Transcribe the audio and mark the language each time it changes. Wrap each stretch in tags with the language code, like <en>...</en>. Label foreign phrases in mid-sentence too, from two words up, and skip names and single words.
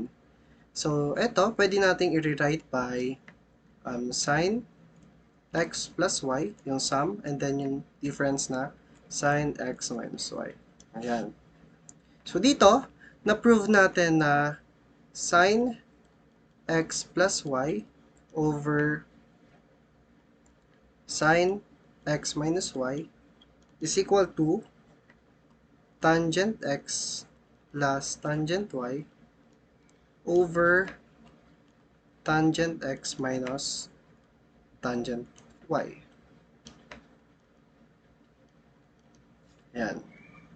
<tl>So, ito, pwede nating i-rewrite by</tl> <en>sine x plus y, yung sum, and then yung difference na sine x minus y.</en> <tl>Ayan.</tl> <en>So,</en> <tl>dito, na-prove natin na</tl> <en>sine x plus y over sine x minus y is equal to tangent x plus tangent y over tangent x minus tangent y.</en> <tl>Ayan.</tl>